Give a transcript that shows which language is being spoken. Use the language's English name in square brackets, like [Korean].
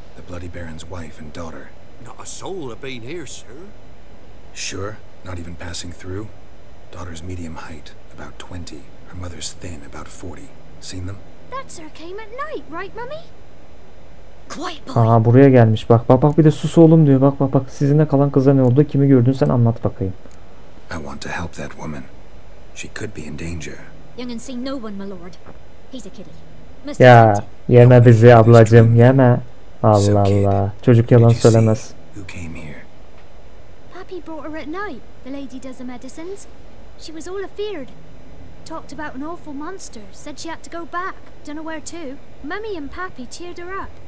[English] The Bloody Baron's wife and daughter. Not a soul have been here, sir. Sure? Not even passing through? Daughter's medium height, about 20. Her mother's thin, about 40. Seen them? That sir came at night, right, Mummy? Quiet boy. [Turkish] Aha, buraya gelmiş. Bak bak bak, bir de sus oğlum diyor. Bak bak bak. Sizinle kalan kıza ne oldu? Kimi gördün sen, anlat bakayım. [English] I want to help that woman. She could be in danger. Young and see no one, my lord. He's a kiddie. [Turkish] Ya yeme bizi ablacığım, yeme. Allah Allah. Çocuk yalan söylemez. [English] Who came here? Pappy brought her at night. The lady does the medicines. She was all afeared. Talked about an awful monster. Said she had to go back. Don't know where to. Mummy and Pappy cheered her up.